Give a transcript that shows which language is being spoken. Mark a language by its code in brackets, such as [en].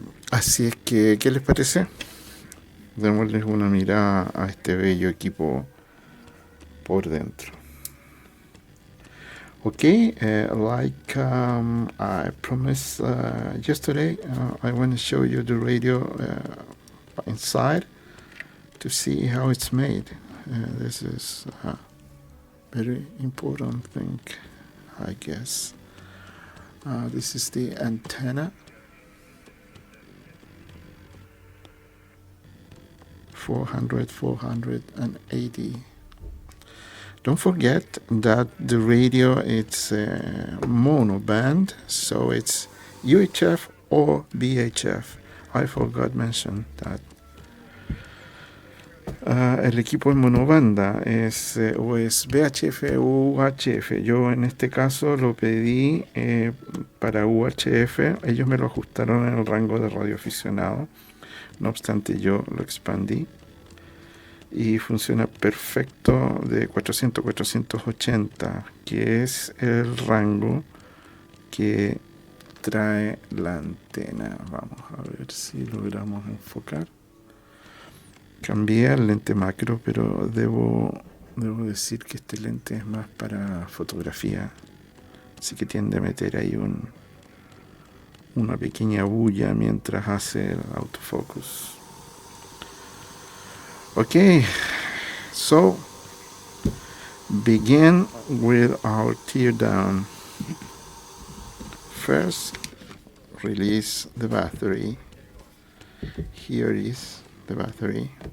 [es] Así es que, ¿qué les parece? Démosles una mirada a este bello equipo por dentro. [en] Okay, I promised yesterday, I want to show you the radio inside to see how it's made. This is a very important thing, I guess. This is the antenna. 480. Don't forget that the radio it's mono band, so it's UHF or VHF. I forgot to mention that. [es] El equipo en monobanda es o es VHF o UHF. Yo en este caso lo pedí para UHF. Ellos me lo ajustaron en el rango de radioaficionado. No obstante, yo lo expandí y funciona perfecto de 400-480, que es el rango que trae la antena. Vamos a ver si logramos enfocar. Cambié al lente macro, pero debo decir que este lente es más para fotografía, así que tiende a meter ahí una pequeña bulla mientras hace el autofocus. [en] Okay, so begin with our teardown. First, release the battery. Here is the battery.